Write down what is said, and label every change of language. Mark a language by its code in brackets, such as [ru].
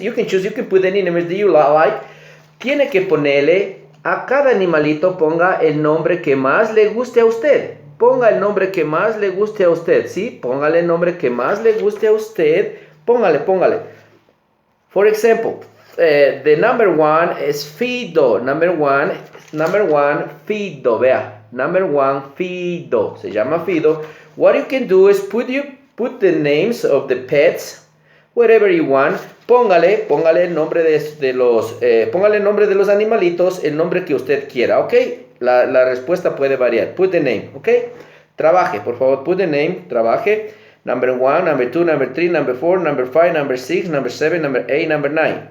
[en] You can put any names that you like. [es] Tiene que ponerle a cada animalito, ponga el nombre que más le guste a usted. Ponga el nombre que más le guste a usted. Sí, póngale el nombre que más le guste a usted. Póngale. [en] For example, the number one is Fido. Number one, Fido. [es] Vea, [en] number one, Fido. [es] Se llama Fido. [en] What you can do is put the names of the pets, whatever you want. [es] Póngale el nombre póngale el nombre de los animalitos, el nombre que usted quiera, ¿ok? La respuesta puede variar. [en] Put the name, ¿ok? [es] Trabaje, por favor, [en] put the name, [es] trabaje. [en] Number 1, number 2, number 3, number 4, number 5, number 6, number 7, number 8, number 9.